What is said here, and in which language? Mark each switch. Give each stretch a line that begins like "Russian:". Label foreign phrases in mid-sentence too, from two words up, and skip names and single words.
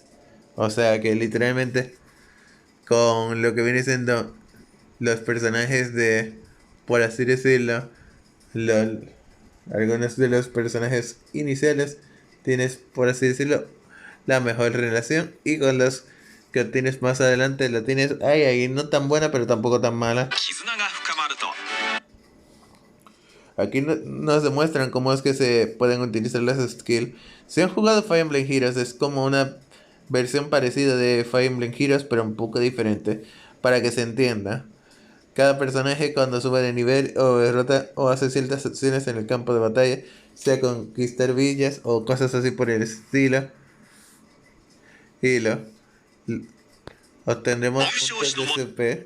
Spanish: O sea que literalmente con lo que viene siendo los personajes de, por así decirlo, algunos de los personajes iniciales, tienes, por así decirlo, la mejor relación, y con los que obtienes más adelante la tienes ahí no tan buena pero tampoco tan mala.
Japanese: 絆が深まると
Spanish: Aquí nos demuestran cómo es que se pueden utilizar las skills. Si han jugado Fire Emblem Heroes, es como una versión parecida de Fire Emblem Heroes, pero un poco diferente. Para que se entienda, cada personaje cuando sube de nivel o derrota o hace ciertas acciones en el campo de batalla, sea conquistar villas o cosas así por el estilo, y obtendremos puntos de CP.